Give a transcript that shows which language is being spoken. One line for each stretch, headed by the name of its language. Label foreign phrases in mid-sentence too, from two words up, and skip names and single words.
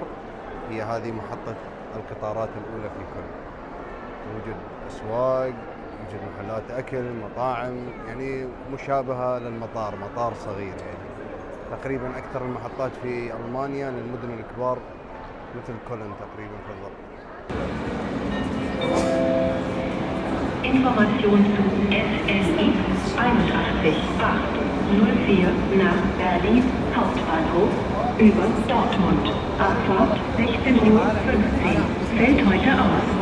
Arabic: هي هذه محطة القطارات الأولى في كولن. موجود أسواق، موجود محلات أكل، مطاعم، يعني مشابهة للمطار، مطار صغير يعني. تقريبا أكثر المحطات في ألمانيا للمدن الكبار مثل كولن تقريبا في الضبط.
German: Information zu SSI 81804 nach Berlin Hauptbahnhof über Dortmund. Abfahrt 16:15 Uhr. Fällt heute aus.